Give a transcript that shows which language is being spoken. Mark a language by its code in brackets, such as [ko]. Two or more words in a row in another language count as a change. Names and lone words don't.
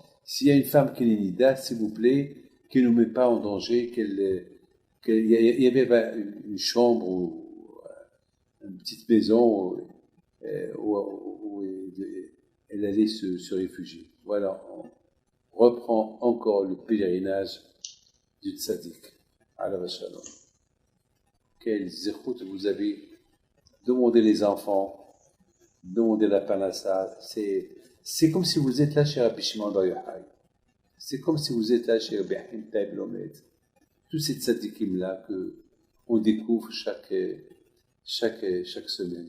[fr] S'il y a une femme qui est nida, s'il vous plaît, qu'elle ne nous met pas en danger, il y avait une chambre ou une petite maison où elle allait se réfugier. Voilà, on reprend encore le pèlerinage du tzaddik. [he] עליו השלום. [fr] Quel zéchout vous avez demandé les enfants, demandé la panassa. C'est comme si vous êtes là chez Rabbi Shimon Bar Yochai. C'est comme si vous êtes là chez Rabbi Haim Taib Lomed. Tous ces tzaddikim-là qu'on découvre chaque semaine.